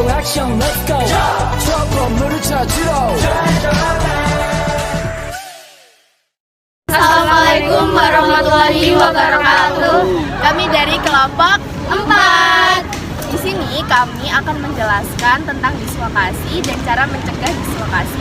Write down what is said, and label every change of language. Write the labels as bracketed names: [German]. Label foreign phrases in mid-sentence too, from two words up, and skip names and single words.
[Korean] 액션 [English] let's go [Korean] 저 건물을 찾으러 [Arabic] السلام عليكم ورحمة الله وبركاته. [Indonesian] Kami dari kelompok 4. Di sini kami akan menjelaskan tentang dislokasi dan cara mencegah dislokasi.